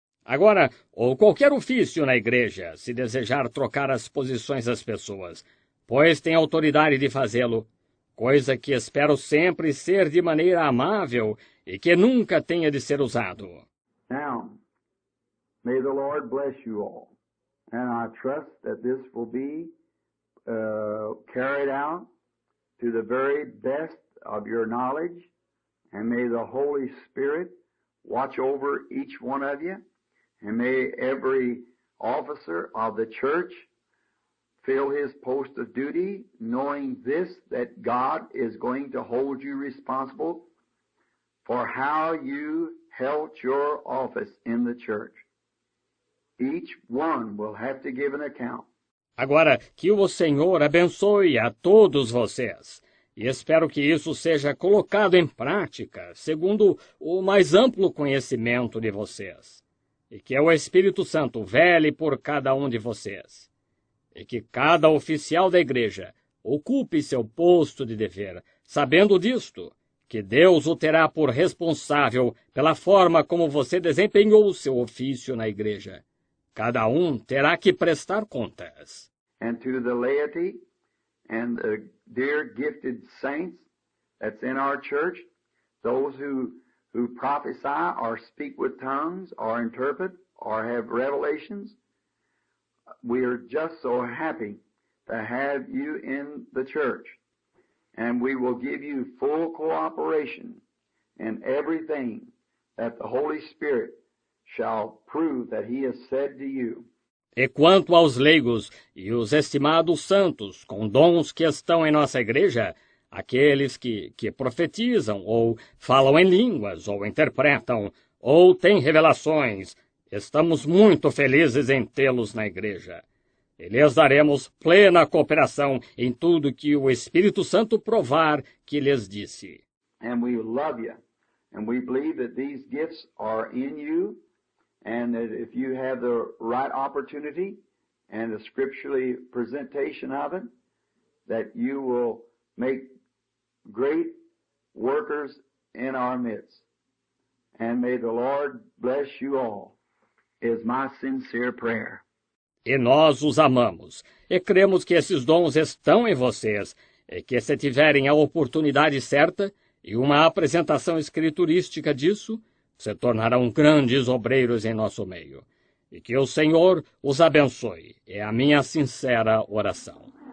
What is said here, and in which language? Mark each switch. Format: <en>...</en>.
<pt>Agora, ou qualquer ofício na igreja, se desejar trocar as posições das pessoas, pois tem autoridade de fazê-lo, coisa que espero sempre ser de maneira amável e que nunca tenha de ser usado.</pt> <en>Now, may the Lord bless you all, and I trust that this will be carried out to the very best of your knowledge, and may the Holy Spirit watch over each one of you. And may every officer of the church fill his post of duty, knowing this, that God is going to hold you responsible for how you held your office in the church. Each one will have to give an account.</en> <pt>Agora, que o Senhor abençoe a todos vocês. E espero que isso seja colocado em prática, segundo o mais amplo conhecimento de vocês. E que o Espírito Santo vele por cada um de vocês. E que cada oficial da igreja ocupe seu posto de dever, sabendo disto, que Deus o terá por responsável pela forma como você desempenhou seu ofício na igreja. Cada um terá que prestar contas.</pt> <en>And to the laity and the dear gifted saints that's in our church, those who prophesy or speak with tongues or interpret or have revelations, we are just so happy to have you in the church. And we will give you full cooperation in everything that the Holy Spirit shall prove that He has said to you.</en> <pt>E quanto aos leigos e os estimados santos com dons que estão em nossa igreja, aqueles que profetizam, ou falam em línguas, ou interpretam, ou têm revelações, estamos muito felizes em tê-los na igreja. E lhes daremos plena cooperação em tudo que o Espírito Santo provar que lhes disse.</pt> <en>And we love you, and we believe that these gifts are in you, and that if you have the right opportunity and the scripturally presentation of it, that you will make great workers in our midst. And may the Lord bless you all, is my sincere prayer.</en> <pt>E nós os amamos, e cremos que esses dons estão em vocês, e que se tiverem a oportunidade certa e uma apresentação escriturística disso, se tornarão grandes obreiros em nosso meio. E que o Senhor os abençoe, é a minha sincera oração.</pt>